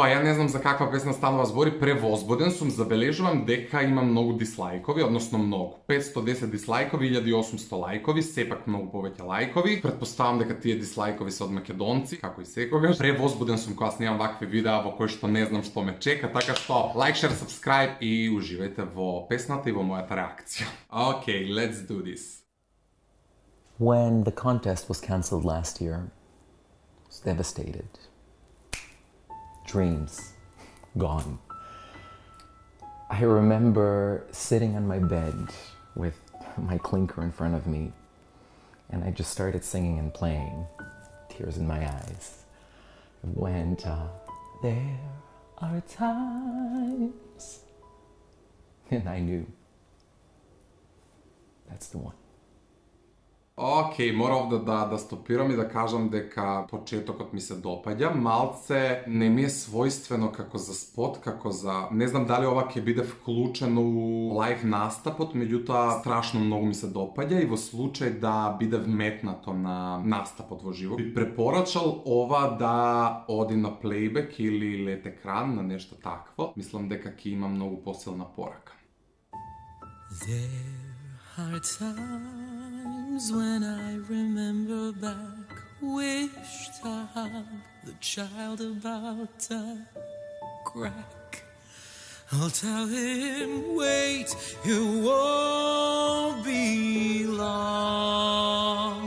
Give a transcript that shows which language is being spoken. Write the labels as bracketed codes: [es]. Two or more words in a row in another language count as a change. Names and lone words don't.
[mk] Ја не знам за каква песна станува збори, превозбуден сум, забележувам дека има многу дислајкови, односно многу. 510 дислајкови, 1800 лајкови, сепак многу повеќе лајкови. Предпоставам дека тие дислајкови се од македонци, како и секогаш. Превозбуден сум кога снимам вакви видеа во кои што не знам што ме чека, така што [en] like, share, subscribe [mk] и уживајте во песната и во мојата реакција. [en] Okay, let's do this. When the contest was cancelled last year, I was devastated. Dreams gone. I remember sitting on my bed with my clinker in front of me, and I just started singing and playing, tears in my eyes. It went, there are times, and I knew that's the one. [mk] Океј, мора овде да стопирам и да кажам дека почетокот ми се допаѓа. Малце не ми е својствено како за спот, како за... Не знам дали ова ќе биде вклучено у лайв настапот, меѓутоа страшно многу ми се допаѓа и во случај да биде вметнато на настапот во живо. Би препорачал ова да оди на плейбек или лет екран, на нешто такво. Мислам дека ќе има многу посилна порака. [en] There are times when I remember back, wish to hug the child about to crack. I'll tell him, wait, it won't be long.